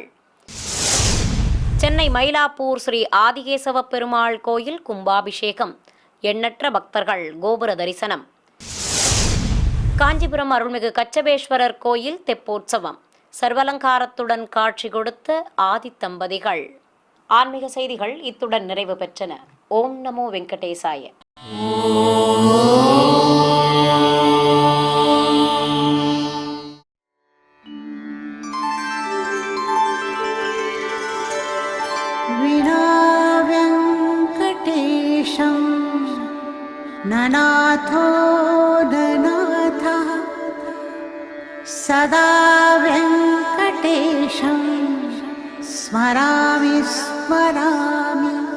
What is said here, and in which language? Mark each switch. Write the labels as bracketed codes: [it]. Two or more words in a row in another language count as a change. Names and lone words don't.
[ta] சென்னை மயிலாப்பூர் ஸ்ரீ ஆதிகேசவ பெருமாள் கோயில் கும்பாபிஷேகம், எண்ணற்ற பக்தர்கள் கோபுர தரிசனம். காஞ்சிபுரம் அருள்மிகு கச்சபேஸ்வரர் கோயில் தெப்போற்சவம், சர்வலங்காரத்துடன் காட்சி கொடுத்த ஆதி தம்பதிகள். ஆன்மீக செய்திகள் இத்துடன் நிறைவு பெற்றன. [sa] ॐ नमो वेङ्कटेशाय. विना वेङ्कटेशं ननाथो ननाथः सदा वेङ्कटेशं स्मरामि स्मरामि.